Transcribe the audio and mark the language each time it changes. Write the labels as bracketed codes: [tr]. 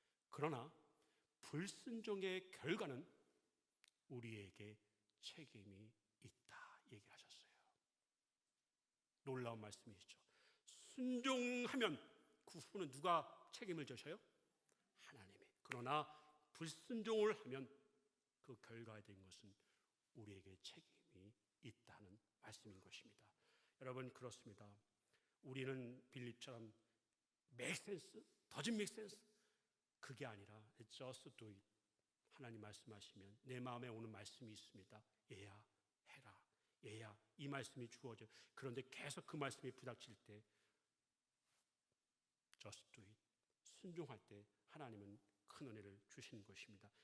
[ko] 그러나 불순종의 결과는 우리에게 책임이 있다 얘기하셨어요. 놀라운 말씀이시죠. 순종하면 그 후는 누가 책임을 져셔요? 하나님이. 그러나 불순종을 하면 그 결과에 된 것은 우리에게 책임이 있다는 말씀인 것입니다. 여러분, 그렇습니다. 우리는 빌립처럼 [en] make sense, doesn't make sense [ko] 그게 아니라 [en] just do it. [ko] 하나님 말씀하시면 내 마음에 오는 말씀이 있습니다. 얘야 해라. 얘야, 이 말씀이 주어져. 그런데 계속 그 말씀이 부닥칠 때 [en] just do it. [ko] 순종할 때 하나님은 큰 은혜를 주시는 것입니다.